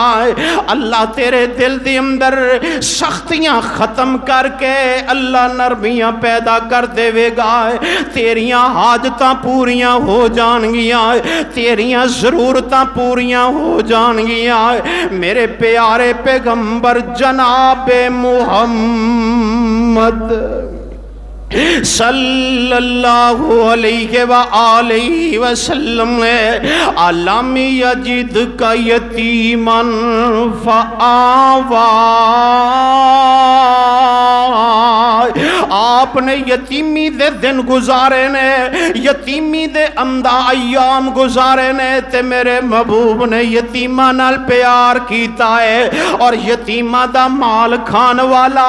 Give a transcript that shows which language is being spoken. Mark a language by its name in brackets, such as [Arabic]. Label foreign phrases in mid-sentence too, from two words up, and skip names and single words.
[Punjabi] ਅੱਲਾਹ ਤੇਰੇ ਦਿਲ ਦੇ ਅੰਦਰ ਸਖ਼ਤੀਆਂ ਖ਼ਤਮ ਕਰਕੇ ਅੱਲਾਹ ਨਰਮੀਆਂ ਪੈਦਾ ਕਰ ਦੇਵੇਗਾ। ਤੇਰੀਆਂ ਹਾਜਤਾਂ ਪੂਰੀਆਂ ਹੋ ਜਾਣਗੀਆਂ, ਤੇਰੀਆਂ ਜ਼ਰੂਰਤਾਂ ਪੂਰੀਆਂ ਹੋ ਜਾਣਗੀਆਂ। ਮੇਰੇ ਪਿਆਰੇ ਪੈਗ਼ੰਬਰ ਜਨਾਬੇ ਮੁਹੰਮਦ [Arabic] صلى الله عليه و آله وسلم ألم يجدك يتيما فآوى. [Punjabi] ਆਪਨੇ ਯਤੀਮੀ ਦੇ ਦਿਨ ਗੁਜ਼ਾਰੇ ਨੇ, ਯਤੀਮੀ ਦੇ ਅੰਦਾ ਅੱਯਾਮ ਗੁਜ਼ਾਰੇ ਨੇ ਤੇ ਮੇਰੇ ਮਹਿਬੂਬ ਨੇ ਯਤੀਮਾਂ ਨਾਲ ਪਿਆਰ ਕੀਤਾ ਹੈ ਔਰ ਯਤੀਮਾਂ ਦਾ ਮਾਲ ਖਾਣ ਵਾਲਾ।